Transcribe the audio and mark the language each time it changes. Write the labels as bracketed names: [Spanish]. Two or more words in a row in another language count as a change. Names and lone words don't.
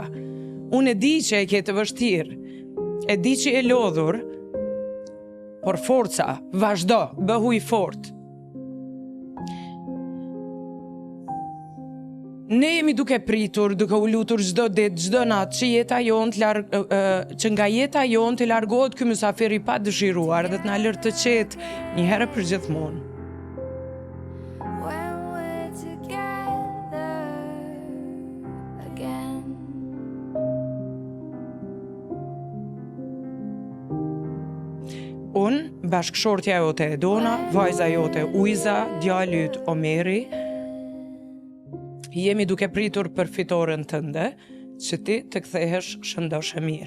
[Albanian] Unë e di që e ke të vështirë. E di që e lodhur, por forca, vazhdo, bëhu i fort. Ne jemi duke pritur, duke u lutur çdo ditë, çdo natë që nga jeta jonë të largohet ky mysafir i padëshiruar dhe të na lërë të qetë një herë për gjithmonë. [English] When we're together again. [Albanian] Unë, bashkëshortja jote e Dona, vajza jote Ujza, djali yt Omeri, jemi duke pritur për fitoren tënde, që ti të kthehesh shëndosh e mirë.